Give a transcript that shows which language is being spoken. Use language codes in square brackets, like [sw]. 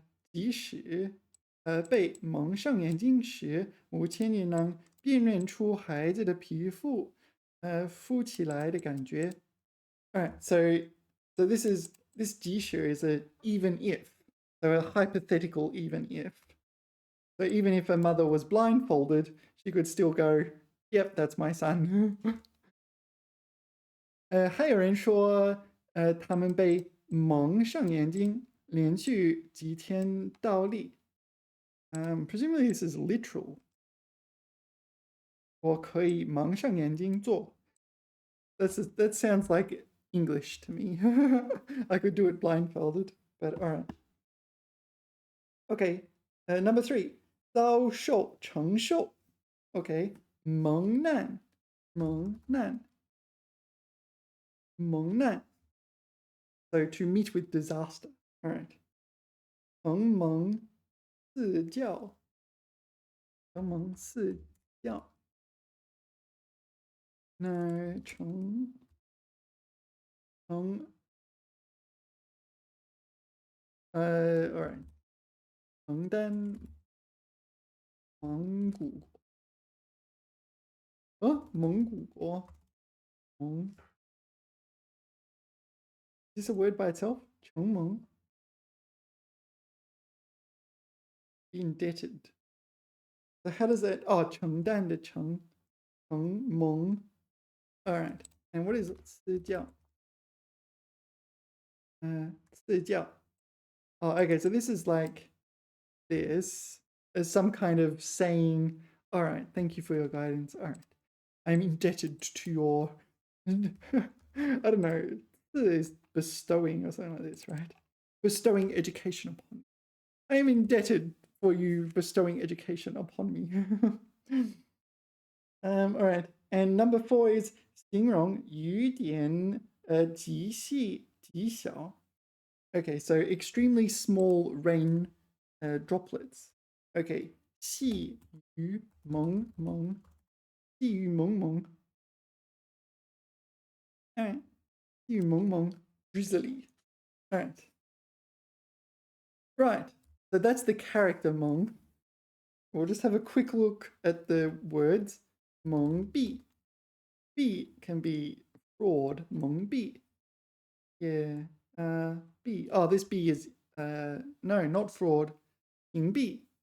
[zh] 即使被蒙上眼睛时，母亲也能辨认出孩子的皮肤浮起来的感觉. [en] Alright, so this jishu is a even if, so a hypothetical even if. So even if a mother was blindfolded, she could still go, yep, that's my son. [zh] 还有人说他们被蒙上眼睛连续几天倒立. [en] Presumably this is literal. [zh] 我可以蒙上眼睛做. [en] That sounds like English to me. I could do it blindfolded, but alright. Okay, number 3, [zh] 遭受承受 [en] okay, [zh] 蒙难蒙难蒙难 [en] so to meet with disaster. All right. [zh] 承蒙赐教承蒙赐教那承 [en] all right [zh] 承担蒙古蒙古国蒙 [en] is this a word by itself 承蒙 indebted. So how does that? Oh, [zh] 承担的承蒙 [en] all right. And what is [zh] 私教私教 [en] oh okay, so this is like this as some kind of saying, all right, thank you for your guidance. All right, I'm indebted to your, I don't know, this is bestowing or something like this, right? Bestowing education upon me. I am indebted for you bestowing education upon me. All right, and number 4 is [zh] 形容雨点极细极小 [en] Okay, so extremely small rain droplets. [zh] Okay, 细雨蒙蒙细雨蒙蒙 [en] Alright, [zh] 细雨蒙蒙 [en] drizzly. Alright. Right, so that's the character Meng. We'll just have a quick look at the words. Meng bi. Bi can be fraud. Meng bi. Yeah. B. Oh, this B is no, not fraud. 隐蔽.